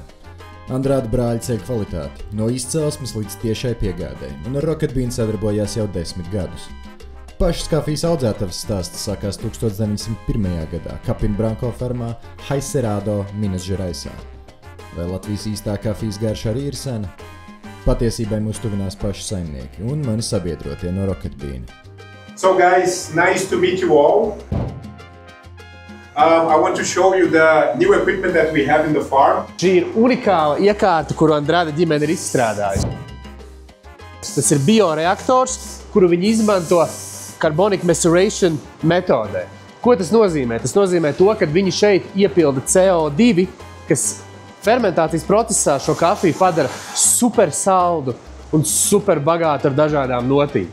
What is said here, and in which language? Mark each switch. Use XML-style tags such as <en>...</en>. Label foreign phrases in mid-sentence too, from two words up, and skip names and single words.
<lv>Andrāda brāļi ceļ kvalitāti, no izcelsmes līdz tiešai piegādei, un ar Rocket Bean sadarbojās jau 10 gadus. Pašas kafijas audzētavas stāsts sākās 1901. gadā Capin Branco fermā Haiserado, Minas Žeraisā. Vai Latvijas īstā kafijas garša arī ir sena? Patiesībai mūs tuvinās paši saimnieki un mani sabiedrotie no Rocket Bean.</lv> <en>So guys, nice to meet you all. I want to show you the new equipment that we have in the farm.</en> <lv>Šī ir unikāla iekārta, kuru Andrade ģimene ir izstrādājusi. Tas ir bioreaktors, kuru viņi izmanto</lv> <en>carbonic maceration</en> <lv>metodē. Ko tas nozīmē? Tas nozīmē to, ka viņi šeit iepilda CO2, kas fermentācijas procesā šo kafiju padara super saldu un super bagātu ar dažādām notīm.</lv>